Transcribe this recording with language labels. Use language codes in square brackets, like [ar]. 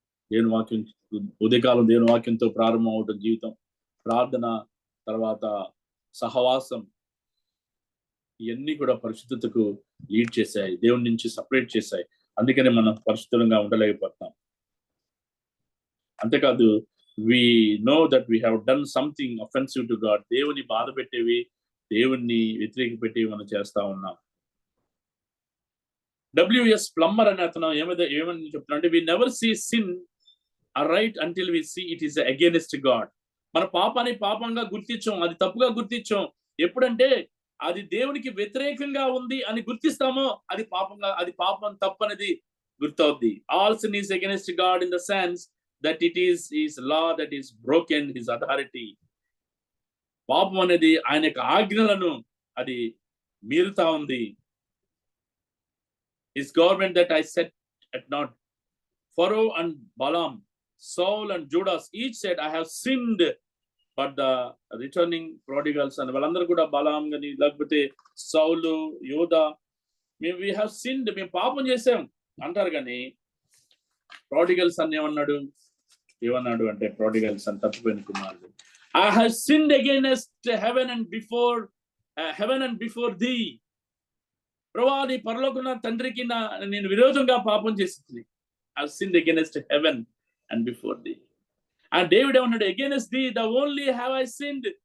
[te] దేవుని వాక్యం, ఉదయకాలం దేవుని వాక్యంతో ప్రారంభం అవటం జీవితం, ప్రార్థన, తర్వాత సహవాసం, ఇవన్నీ కూడా పరిశుద్ధతకు లీడ్ చేశాయి, దేవుని నుంచి సపరేట్ చేశాయి. అందుకనే మనం పరిశుద్ధంగా ఉండలేకపోతున్నాం. అంతేకాదు, [en] we know that we have done something offensive to God. [te] దేవుని బాధ పెట్టేవి, దేవుణ్ణి వ్యతిరేక పెట్టేవి మనం చేస్తా ఉన్నాం. WS ప్లంబర్ అనే అతను ఏమని చెప్తున్నా అంటే, [en] we never see sin right until we see it is against God. [te] మన పాపాన్ని పాపంగా గుర్తించాం, అది తప్పుగా గుర్తించాం. ఎప్పుడంటే అది దేవునికి వ్యతిరేకంగా ఉంది అని గుర్తిస్తామో అది పాపం తప్పు అనేది గుర్తవుద్ది. [en] All sin is against God in the sense that it is his law that is broken, his authority. [te] పాపం అనేది ఆయన యొక్క ఆజ్ఞలను అది మీరుతా ఉంది. [en] His government that I set at naught. Pharaoh and Balaam, Saul and Judas each said, I have sinned. But the returning prodigals and [te] వాళ్ళందరూ కూడా బలాం గాని లేకపోతే సౌలు, యోధా, [en] we have sinned, [te] మేము పాపం చేసాం అంటారు. కానీ ప్రాడిగల్స్ అని ఏమన్నాడు అంటే, ప్రాడిగల్స్ అని తప్పిపోయిన కుమారుడు, [en] I have sinned against heaven and before thee. [te] ప్రభువా, నీ పరలోకమున్న తండ్రికి నేను విరోధంగా పాపం చేసింది. [en] I have sinned against heaven and before thee. And David [te] ఏమన్నాడు, [en] against thee the only have I sinned.